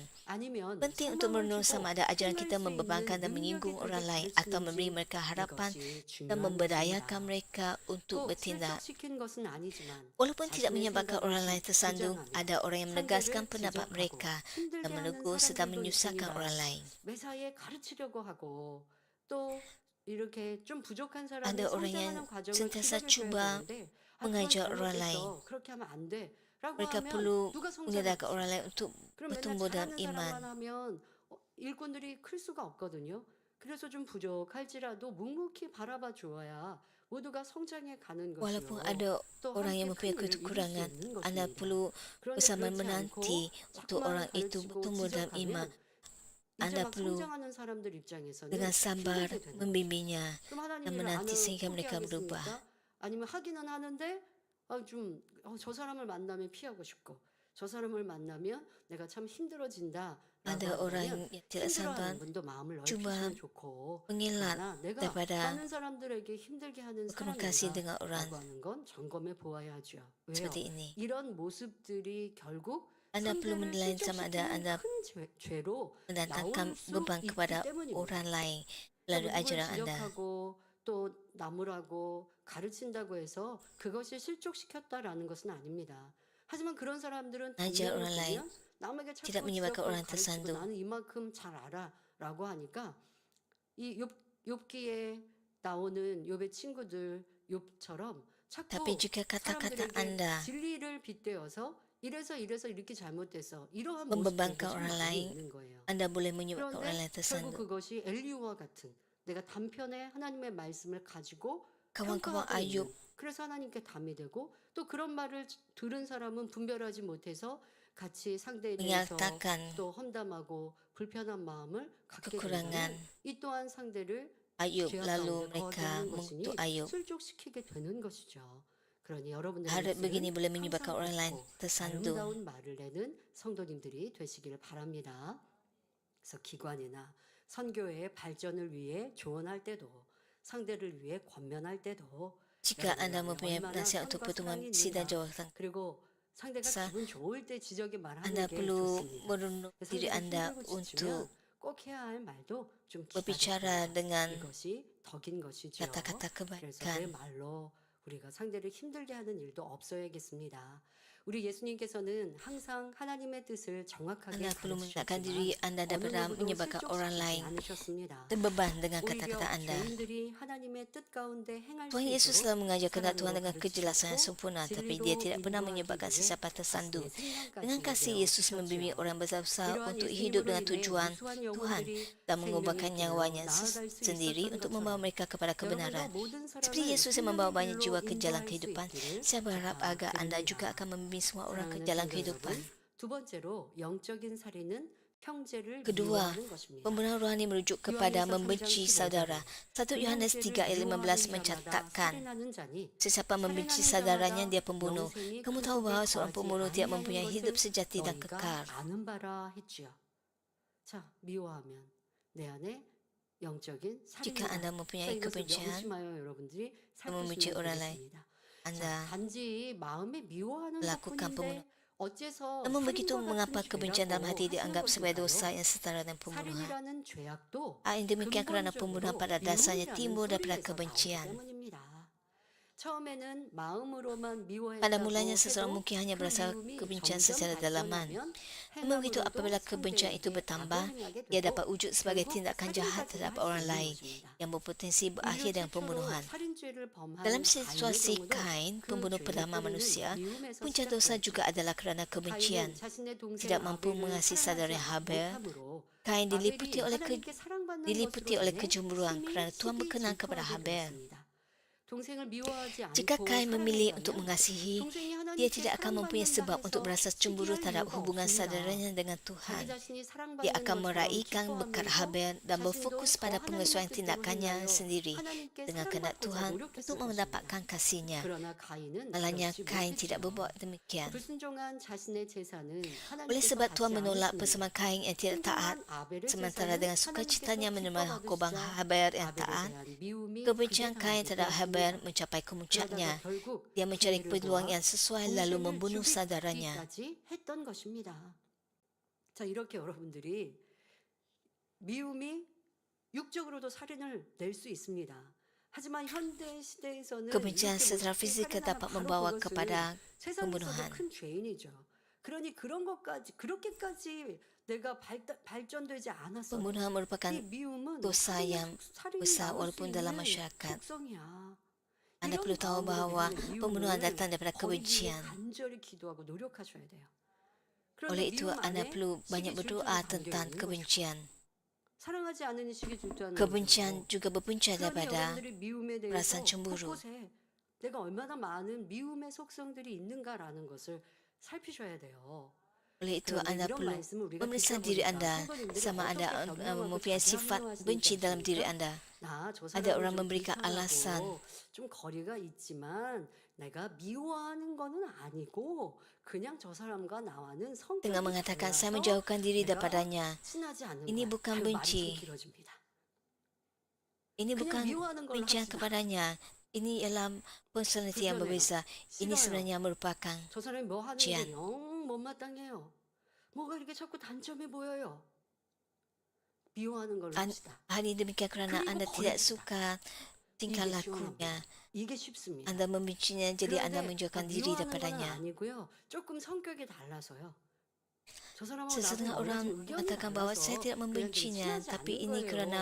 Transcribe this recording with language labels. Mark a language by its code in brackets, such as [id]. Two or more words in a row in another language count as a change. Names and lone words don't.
[ms] Penting untuk merenung sama ada ajaran kita membebankan dan menyinggung orang lain atau memberi mereka harapan dan memberdayakan mereka untuk bertindak. Walaupun tidak menyebabkan orang lain tersandung, ada orang yang menegaskan pendapat mereka dan menegur serta menyusahkan orang lain. [ko] 이렇게 좀 부족한 사람이 [ms] Ada orang yang [ko] 성장하는 과정을 [ms] sentiasa [ko] 추가해줘야 [ms] cuba [ko] 되는데 [ms] mengajar [ko] 그건 [ms] orang lain. [ko] 잘못됐어. 그렇게 하면 안 돼. 라고 [ms] Mereka [ko] 하면 [ms] perlu [ko] 누가 [ms] menyadarkan [ko] 성장하지? [ms] orang lain untuk [ko] 그럼 맨날 [ms] bertumbuh dalam [ko] 잘하는 사람만 [ms] iman. [ko] 하면 일꾼들이 클 수가 없거든요. 그래서 좀 부족할지라도 묵묵히 바라봐 주어야 모두가 성장해 가는 [ms] Walaupun [ko] 것이요. [ms] ada [ko] 또 [ms] orang yang [ko] 함께 [ms] mempunyai [ko] 큰 일을 이룰 수 [ms] kekurangan, [ko] 있는 [ms] anda [ko] 것입니다. [ms] perlu [ko] 그런데 [ms] bersama [ko] 그렇지 [ms] menanti [ko] 않고 [ms] untuk [ko] 자꾸만 [ms] orang itu [ko] 가르치고 [ms] bertumbuh dalam iman. [ko] 지적하면 이제 [ms] Anda [ko] 막 [ms] perlu [ko] 성장하는 사람들 입장에서는 [ms] dengan sabar [ko] 힘들게 되는 [ms] membimbingnya [ko] 그럼 [ms] dan [ko] 하나님 일을 안 [ms] menanti [ko] 하고 [ms] sehingga mereka berubah. [ko] 포기하겠습니까? 아니면 하기는 하는데 저 사람을 만나면 피하고 싶고 저 사람을 만나면 내가 참 힘들어진다. [ms] Ada orang yang tidak sabar [ko] 힘들어하는 분도 마음을 [ms] cuba [ko] 넓히시면 좋고 [ms] mengelak [ko] 그러나 내가 [ms] daripada [ko] 많은 사람들에게 힘들게 하는 [ms] berkomunikasi dengan orang [ko] 사람인가라고 하는 건 점검해 보아야 하죠. 왜요? [ms] seperti ini. [ko] 이런 모습들이 결국 [ms] Anda perlu [ko] 상대를 [ms] menilai sama ada anda [ko] 실족시키는 큰 죄로 [ms] mendatangkan [ko] 나올 수 [ms] beban [ko] 있기 [ms] kepada [ko] 때문입니다. [ms] orang lain melalui [ko] 누굴 [ms] ajaran anda. [ko] 지적하고 또 나무라고 가르친다고 해서 그것이 실족시켰다라는 것은 아닙니다. 하지만 그런 사람들은 [ms] Ajar [ko] 동료를 [ms] orang lain [ko] 보면 남에게 [ms] tidak [ko] 자꾸 [ms] menyebabkan [ko] 지적하고 [ms] orang [ko] 가르치고 [ms] tersandung. [ko] 나는 이만큼 잘 알아라고 하니까 이 욥기에 나오는 욥의 친구들 욥처럼 자꾸 [ms] Tapi juga kata-kata [ko] 사람들에게 [ms] Anda [ko] 진리를 빗대어서 이래서 이렇게 잘못됐어. 이러한 [ms] membebankan [ko] 모습들이 [ms] orang [ko] 많이 [ms] lain, [ko] 있는 거예요. [ms] Anda boleh menyebabkan orang [ko] 그런데 [ms] lain [ko] 결국 [ms] tersandung. [ko] 그것이 엘리후와 같은 내가 단편에 하나님의 말씀을 가지고 [ms] Kawan-kawan [ko] 평가하고 [ms] Ayub [ko] 있는 그래서 하나님께 담이 되고 또 그런 말을 들은 사람은 분별하지 못해서 같이 상대에 대해서 [ms] menyatakan [ko] 또 험담하고 불편한 마음을 갖게 [ms] kekurangan [ko] 된다면 이 또한 상대를 [ms] Ayub, [ko] 죄악 [ms] lalu [ko] 가운데 거하게 [ms] mereka [ko] 하는 [ms] mengutuk [ko] 것이니 [ms] Ayub. [ko] 술족시키게 되는 것이죠. 그러니 여러분들의 [ms] Harap begini [ko] 입술은 [ms] boleh menyebabkan [ko] 항상 [ms] orang lain [ko] 밝고 [ms] tersandung. [ko] 아름다운 말을 내는 성도님들이 되시길 바랍니다. 그래서 기관이나 선교회의 발전을 위해 조언할 때도 상대를 위해 권면할 때도 [ms] Jika [ko] 여러분들 [ms] Anda [ko] 안에 [ms] mempunyai [ko] 얼마나 [ms] nasihat untuk [ko] 선과 [ms] pertemuan [ko] 사랑이 [ms] bersih dan [ko] 있는가. [ms] jawatan, [ko] 그리고 상대가 Sa- 기분 좋을 때 지적에 말하는 [ms] Anda [ko] 게 [ms] perlu [ko] 좋습니다. [ms] merunduk diri [ko] 상대가 [ms] Anda [ko] 힘들고 [ms] untuk [ko] 지치면 꼭 해야 할 말도 좀 [ms] berbicara [ko] 기다렸어요. [ms] dengan [ko] 이것이 덕인 것이죠. [ms] kata-kata [ko] 그래서 내 [ms] kebaikan. [ko] 말로 우리가 상대를 힘들게 하는 일도 없어야겠습니다. 우리 예수님께서는 항상 하나님의 뜻을 정확하게 [ms] Anda perlu menegakkan [ko] 가르치셨지만 [ms] diri Anda [ko] 어느 [ms] daripada [ko] 누구도 [ms] menyebabkan orang [ko] 실족시키지 [ms] lain [ko] 않으셨습니다. [ms] terbeban dengan [ko] 오히려 [ms] kata-kata Anda. [ko] 죄인들이 하나님의 뜻 가운데 행할 수 [ms] Tuhan Yesus [ko] 있도록 [ms] selalu mengajar kehendak Tuhan [ko] 사랑으로 [ms] dengan kejelasan yang [ko] 가르치셨고 [ms] sempurna, tapi [ko] 진리로 [ms] Dia tidak pernah [ko] 인도하기 [ms] menyebabkan [ko] 위해 [ms] sesiapa [ko] 자신의 [ms] tersandung. [ko] 생명까지 [ms] Dengan kasih Yesus membimbing [ko] 내어주셨지요. [ms] orang besar [ko] 이러한 [ms] untuk hidup [ko] 예수님으로 [ms] dengan [ko] 인해 [ms] tujuan [ko] 무수한 [ms] Tuhan [ko] 영혼들이 [ms] dan [ko] 생명의 [ms] mengubahkan [ko] 길로 [ms] nyawanya [ko] 나아갈 수 [ms] sendiri [ko] 있었던 [ms] untuk membawa [ko] 것처럼 [ms] mereka kepada [ko] 여러분도 [ms] kebenaran. [ko] 모든 [ms] Seperti [ko] 사람을 [ms] Yesus yang membawa banyak [ko] 생명의 [ms] jiwa [ko] 길로 [ms] ke jalan [ko] 인도할 수 [ms] kehidupan, [ko] 있기를 [ms] saya berharap agar Anda juga [ko] 부탁드립니다. [ms] akan membimbing semua orang ke [ko] 사랑하는 [ms] jalan [ko] 성도 [ms] kehidupan. [ko] 여러분, 두 번째로 영적인 살인은 형제를 [ms] Kedua, [ko] 미워하는 것입니다. [ms] pembunuhan rohani merujuk kepada [ko] 요한일서 3장 [ms] membenci [ko] 15절 [ms] saudara. 1 Yohanes 3 ayat 15 mencatatkan, [ko] 살인하는 자니 [ms] sesiapa membenci [ko] 살인하는 [ms] saudaranya [ko] 자마다 [ms] dia pembunuh. [ko] 영생이 [ms] Kamu [ko] 그 [ms] tahu [ko] 속에 [ms] bahawa seorang [ko] 거하지 [ms] pembunuh tidak [ko] 아니하는 [ms] mempunyai [ko] 것을 [ms] hidup sejati dan [ko] 너희가 [ms] kekal. [ko] 아는 바라 했지요. 자, 미워하면 내 안에 영적인 [ms] Jika [ko] 살인이다. [ms] Anda [ko] 자, [ms] mempunyai [ko] 이것을 [ms] kebencian, [ko] 명심하여 여러분들이 [ms] membenci [ko] 살피시면 [ms] orang lain, [ko] 되겠습니다. 자, [ms] Anda [ko] 단지 마음에 미워하는 [ms] melakukan [ko] 것뿐인데 [ms] pembunuhan. [ko] 어째서 [ms] Namun begitu, [ko] 살인과 [ms] mengapa [ko] 같은 [ms] kebencian dalam [ko] 죄라고 [ms] hati [ko] 하시는 [ms] dianggap sebagai dosa [ko] 것일까요? [ms] yang setara dengan pembunuhan? [ko] 살인이라는 죄악도 [ms] Hal yang demikian kerana pembunuhan [ko] 근본적으로 [ms] pada dasarnya [ko] 미움이라는 [ms] timbul daripada [ko] 소리에서 나오기 [ms] kebencian. [ko] 때문입니다. 처음에는 마음으로만 [ms] Pada [ko] 미워했다고 [ms] mulanya seseorang [ko] 해도 [ms] mungkin hanya [ko] 그 [ms] berasa [ko] 미움이 [ms] kebencian [ko] 점점 [ms] secara dalaman. [ko] 발전하면 [ms] Namun begitu apabila [ko] 행함으로도 [ms] kebencian itu [ko] 상대에게 [ms] bertambah, [ko] 악을 행하게 [ms] ia [ko] 되고 [ms] dapat wujud sebagai [ko] 결국 [ms] tindakan jahat [ko] 살인까지 [ms] terhadap [ko] 할 수 [ms] orang [ko] 있는 [ms] lain [ko] 것입니다. [ms] yang berpotensi [ko] 인류 [ms] berakhir dengan [ko] 최초로 [ms] pembunuhan. [ko] 살인죄를 범한 [ms] Dalam [ko] 가인의 [ms] situasi [ko] 경우도 [ms] Kain, [ko] 그 [ms] pembunuh [ko] 죄의 [ms] pertama [ko] 뿌리는 [ms] manusia, [ko] 미움에서 [ms] punca dosa [ko] 시작되었죠. [ms] juga adalah kerana kebencian. [ko] 가인은 자신의 동생 [ms] Tidak mampu [ko] 아벨을 [ms] mengasihi [ko] 사랑하지 [ms] saudara Habel, [ko] 못함으로 [ms] Kain diliputi [ko] 아벨이 [ms] oleh [ko] 하나님께 사랑받는 [ms] diliputi [ko] 것으로 [ms] oleh [ko] 인해 [ms] kecemburuan [ko] 심히 [ms] kerana Tuhan [ko] 시기 [ms] berkenan kepada [ko] 질투하게 [ms] Habel. [ko] 되었습니다. 동생을 미워하지 [ms] Jika [ko] 않고 [ms] Kain memilih untuk [ko] 사랑한다면 [ms] mengasihi, [ko] 동생이 [ms] dia [ko] 하나님께 [ms] tidak akan mempunyai [ko] 사랑받는다 [ms] sebab untuk [ko] 해서 [ms] merasa cemburu [ko] 시기할 [ms] terhadap [ko] 이유가 [ms] hubungan [ko] 없습니다. [ms] saudaranya dengan [ko] 자기 [ms] Tuhan. [ko] 자신이 [ms] Dia [ko] 사랑받는 [ms] akan [ko] 것처럼 [ms] meraihkan berkat [ko] 기뻐하면서 [ms] Habel dan [ko] 자신도 [ms] berfokus [ko] 더 [ms] pada [ko] 하나님의 [ms] pengesuaian [ko] 뜻대로 [ms] tindakannya [ko] 행하여 [ms] sendiri [ko] 하나님께 [ms] dengan kehendak [ko] 사랑받고자 [ms] Tuhan [ko] 노력했을 [ms] untuk [ko] 것입니다. [ms] mendapatkan kasihnya. [ko] 그러나 가인은 [ms] Malahnya [ko] 그렇지 [ms] Kain tidak [ko] 못했죠. [ms] berbuat demikian. [ko] 불순종한 자신의 제사는 [ms] Oleh [ko] 하나님께서 [ms] sebab [ko] 받지 [ms] Tuhan menolak [ko] 않으십니다. [ms] persembahan Kain yang tidak taat, [ko] 순종한 아벨의 [ms] sementara [ko] 제사는 [ms] dengan sukacitanya [ko] 하나님께서 [ms] menerima korban [ko] 기뻐 [ms] Habel [ko] 받으시자 [ms] yang [ko] 아벨에 [ms] taat, [ko] 대한 미움이 [ms] kebencian [ko] 극에 [ms] Kain [ko] 달하게 [ms] terhadap Habel [ko] 되었습니다. [ms] mencapai [ko] 그러다가 [ms] kemuncaknya. [ko] 결국 [ms] Dia mencari [ko] 기회를 [ms] peluang [ko] 보아 [ms] yang sesuai lalu [ko] 동생을 [ms] membunuh saudaranya. [ko] 죽이기까지 했던 것입니다. 자, 이렇게 여러분들이 미움이 육적으로도 살인을 낼 수 있습니다. 하지만 현대 시대에서는 [ms] Kebencian [ko] 이렇게 [ms] secara [ko] 못해 [ms] fisik [ko] 살인하면 [ms] dapat [ko] 바로 [ms] membawa [ko] 그것은 [ms] kepada [ko] 세상에서도 [ms] pembunuhan. [ko] 큰 죄인이죠. 그러니 그런 것까지 그렇게까지 내가 발전되지 않았어도 [ms] Pembunuhan merupakan [ko] 이 미움은 [ms] dosa yang [ko] 살인이 [ms] besar [ko] 나올 수 [ms] walaupun dalam [ko] 있는 [ms] masyarakat. [ko] 속성이야. [ms] Anda perlu tahu bahawa pembunuhan datang daripada kebencian. [ko] 간절히 기도하고 노력하셔야 돼요. 그런데 [ms] Oleh itu, [ko] 미움 [ms] Anda [ko] 안에 [ms] perlu banyak [ko] 시기 [ms] berdoa [ko] 질투는 [ms] tentang [ko] 담겨 있는 거죠. [ms] kebencian. [ko] 사랑하지 않으니 시기 질투하는 [ms] Kebencian [ko] 것이고. [ms] juga berpunca [ko] 그러니 [ms] daripada [ko] 여러분들이 미움에 대해서 [ms] perasaan cemburu. [ko] 곳곳에 내가 얼마나 많은 미움의 속성들이 있는가라는 것을 살피셔야 돼요. [ms] Oleh itu, [ko] 그런데 [ms] Anda [ko] 이런 [ms] perlu [ko] 말씀을 우리가 [ms] memeriksa [ko] 듣다 [ms] diri [ko] 보니까 [ms] Anda [ko] 성도님들이 [ms] sama [ko] 어떻게 [ms] Anda [ko] 변명하고 [ms] mempunyai sifat [ko] 자랑하시는지 [ms] benci dalam diri [ko] 아십니까? [ms] Anda. [ko] 나 저 [ms] Ada [ko] 사람은 [ms] orang [ko] 좀 [ms] memberikan alasan. [ko] 불편하고 좀 거리가 있지만 내가 미워하는 거는 아니고 그냥 저 사람과 나와는 성격이 [ms] Dengan mengatakan, saya [ko] 달라서 [ms] menjauhkan diri [ko] 내가 [ms] daripadanya. [ko] 친하지 않는 [ms] Ini [ko] 거야. [ms] bukan [ko] 아유, 말이 좀 [ms] benci. [ko] 길어집니다. [ms] Ini [ko] 그냥 [ms] bukan [ko] 미워하는 걸로 [ms] bencian [ko] 합시다. [ms] kepadanya. Ini ialah personality yang [ko] 불편해요. [ms] berbeza. Ini [ko] 싫어요. [ms] sebenarnya merupakan [ko] 저 사람이 뭐 하는 지안. 게 영 못마땅해요. 뭐가 이렇게 자꾸 단점이 보여요. 미워하는 걸로 An- 합시다. [ms] hal ini demikian kerana [ko] 그리고 [ms] Anda tidak [ko] 거듭니다. [ms] suka tingkah [ko] 이게 [ms] lakunya. [ko] 이게 쉽습니다. [ms] Anda membencinya, jadi Anda [ko] 그런데 [ms] menjauhkan diri [ko] 미워하는 건 [ms] daripadanya. [ko] 아니고요. 조금 성격이 달라서요. 저 사람하고 나도 [ms] Sesetengah [ko] 여러 가지 [ms] orang [ko] 의견이 [ms] mengatakan bahawa [ko] 달라서 [ms] saya tidak [ko] 그냥 좀 [ms] membencinya, [ko] 친하지 [ms] tapi [ko] 않는 [ms] ini